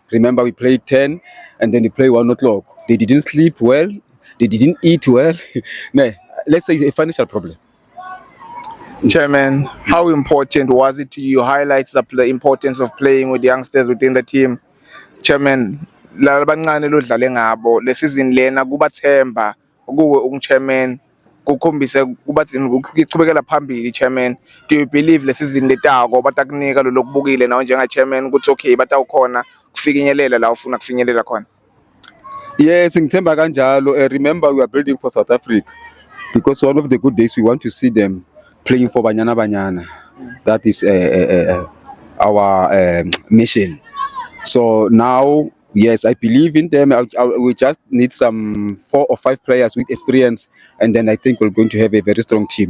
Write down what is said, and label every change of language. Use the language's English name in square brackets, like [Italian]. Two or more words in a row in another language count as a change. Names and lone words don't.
[English] Remember, we played 10 and then they play 1 o'clock. They didn't sleep well, they didn't eat well. No, let's say it's a financial problem. Chairman, how important was it to you? Highlights the importance of playing with youngsters within the team. Chairman, [Swati] labancane lo dlale ngabo le season lena kubathemba kuwe unchairman kukhombise kuchubekela phambili. [English] Chairman, do you believe [Swati] le season letako batakunika lo lokubukile nawe njenga chairman ukuthi okay batawukhona kufinyelela la ufuna kufinyelela khona? Yes, ngithemba kanjalo. [English] Remember, we are building for South Africa because one of the good days we want to see them playing for Banyana Banyana. That is our mission. So now, yes, I believe in them. We just need some 4 or 5 players with experience, and then I think we're going to have a very strong team.